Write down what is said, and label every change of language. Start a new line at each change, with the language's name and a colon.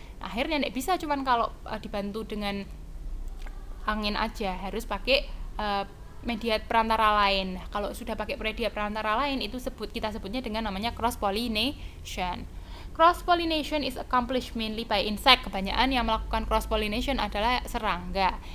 Indonesian: Akhirnya tidak bisa cuman kalau dibantu dengan angin aja, harus pakai media perantara lain. Kalau sudah pakai media perantara lain itu kita sebutnya dengan namanya cross pollination.
English: Cross pollination is accomplished mainly by insect.
Indonesian: Kebanyakan yang melakukan cross pollination adalah serangga.